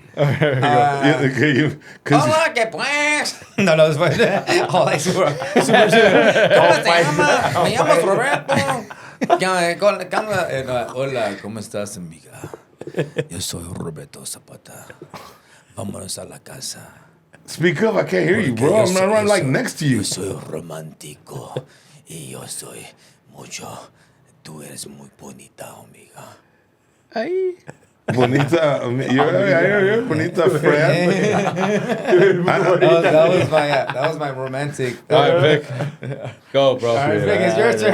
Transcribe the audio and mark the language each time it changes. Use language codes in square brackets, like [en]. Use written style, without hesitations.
[es] Hola, que pues. No, después. Hola, super. ¿Cómo te llamas? Me llamo Roberto. Hola, ¿cómo estás, amiga? Yo soy Roberto Sapata. Vámonos a la casa. [en] Speak up, I can't hear you, bro. I'm not right like next to you. [es] Yo soy romántico y yo soy mucho. Tú eres muy bonita, amiga. Ay. [en] Bonita, you're bonita friend. That was my romantic. All right, Vic. Go, bro. All right, Vic, it's your turn,